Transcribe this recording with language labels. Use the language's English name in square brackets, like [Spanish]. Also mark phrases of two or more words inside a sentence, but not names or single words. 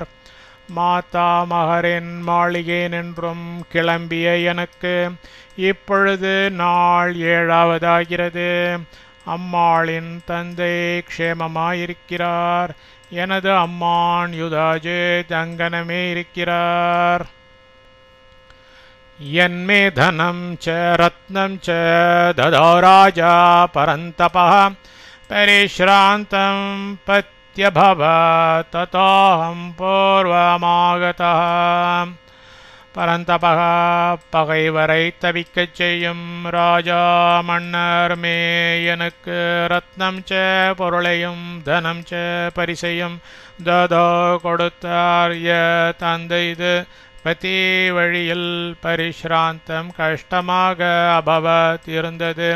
[Tamil] மாதா மகரின் மாளிகை நின்றும் கிளம்பிய எனக்கு இப்பொழுது நாள் 7ஆவதாகிறது. அம்மாளின் தந்தை க்ஷேமமாயிருக்கிறார். எனது அம்மான் யுதாஜித் அங்கனமே இருக்கிறார். [Sanskrit] यन्मे धनं च रत्नं च ददौ राजा परन्तपः परिश्रान्तं पत्यभवत् ततोऽहं पूर्वमागतः. [Tamil] பரந்தபக பகைவரை தவிக்கச் செய்யும் ராஜா மன்னர் மே எனக்கு [Sanskrit] रत्नं च [Tamil] பொருளையும் [Sanskrit] धनं च [Tamil] பரிசையும் ததோ கொடுத்தார். தந்தை இது பதி வழியில் பரிஷ்ராந்தம் கஷ்டமாக அபவத் இருந்தது.